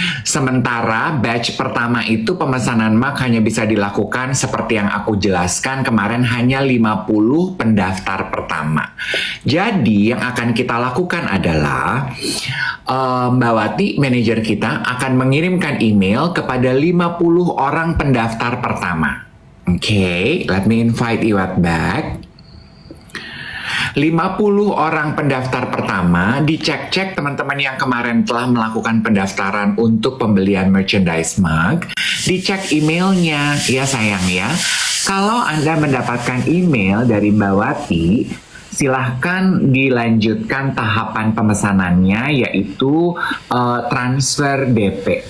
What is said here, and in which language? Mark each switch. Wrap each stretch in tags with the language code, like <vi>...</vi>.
<id>Sementara batch pertama itu pemesanan mug hanya bisa dilakukan seperti yang aku jelaskan kemarin, hanya 50 pendaftar pertama. Jadi yang akan kita lakukan adalah Mbak Wati, manajer kita, akan mengirimkan email kepada 50 orang pendaftar pertama.</id> <en>Oke, let me invite Iwat back.</en> <id>50 orang pendaftar pertama, dicek-cek teman-teman yang kemarin telah melakukan pendaftaran untuk pembelian merchandise mug, dicek emailnya ya sayang ya. Kalau Anda mendapatkan email dari Mbak Wati, silahkan dilanjutkan tahapan pemesanannya, yaitu transfer DP.</id>